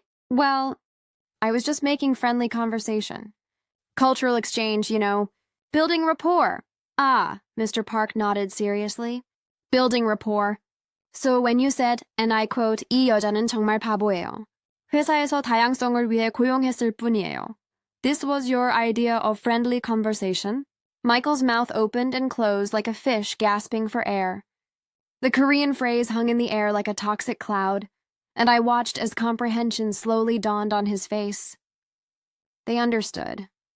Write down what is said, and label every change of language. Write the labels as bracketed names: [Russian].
[English] Well, I was just making friendly conversation. Cultural exchange, you know. Building rapport." "Ah," Mr. Park nodded seriously. "Building rapport. So when you said, and I quote, [Korean] 이 여자는 정말 바보예요. 회사에서 다양성을 위해 고용했을 뿐이에요. [English] This was your idea of friendly conversation?" Michael's mouth opened and closed like a fish gasping for air. The Korean phrase hung in the air like a toxic cloud, and I watched as comprehension slowly dawned on his face. They understood.